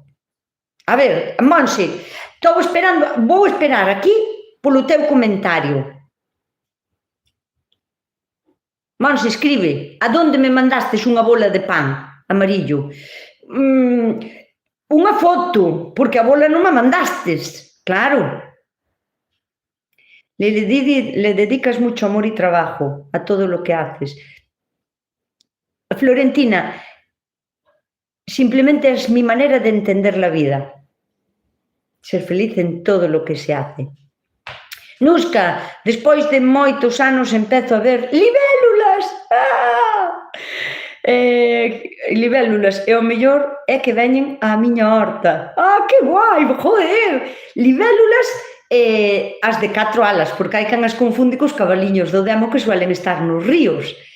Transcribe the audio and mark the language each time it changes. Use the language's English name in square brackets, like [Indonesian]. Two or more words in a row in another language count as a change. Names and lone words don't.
[Galician] A ver, Monse, vou esperar aquí polo teu comentario. Monse, escribe, a donde me mandastes unha bola de pan amarillo? Unha foto, porque a bola non me mandastes, claro. [Spanish] Le dedicas mucho amor y trabajo a todo lo que haces. Florentina, simplemente es mi manera de entender la vida. Ser feliz en todo lo que se hace. [Galician] Nusca, despois de moitos anos empezo a ver libélulas. Libélulas, e o mellor é que veñen á miña horta. [Spanish] Que guai, joder! [Galician] Libélulas as de 4 alas, porque hai quen as confunde cos cabaliños do demo que suelen estar nos ríos.